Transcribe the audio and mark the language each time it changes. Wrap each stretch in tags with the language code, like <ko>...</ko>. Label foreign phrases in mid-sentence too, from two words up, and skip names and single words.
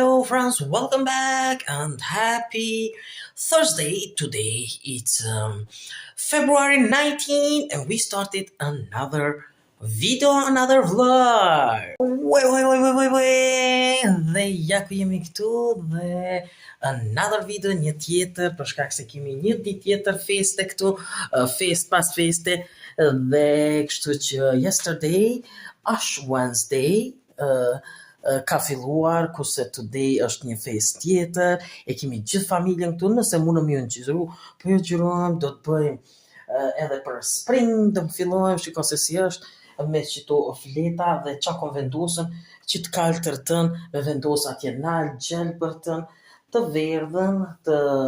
<en>friends, welcome back and happy Thursday. Today it's February 19 and we started another video, another vlog. Wait.</en> <sq>Dhe ja ku jemi këtu dhe</sq> <en>another video,</en> <sq>një tjetër, për shkak se kemi një ditë tjetër feste këtu, fest pas feste, dhe kështu që yesterday, Ash Wednesday, ka filluar, kurse today është një fest tjetër, e kemi gjithë familjen këtu, nëse mundëm ju nxirru, po ju xhirojmë, do të bëjmë edhe për spring, do të fillojmë, shiko se si është, me qito fleta dhe qa kom vendosën, që të kaltër tën, me vendosë atje nalë, gjelbërtën, të verdhën, të</sq>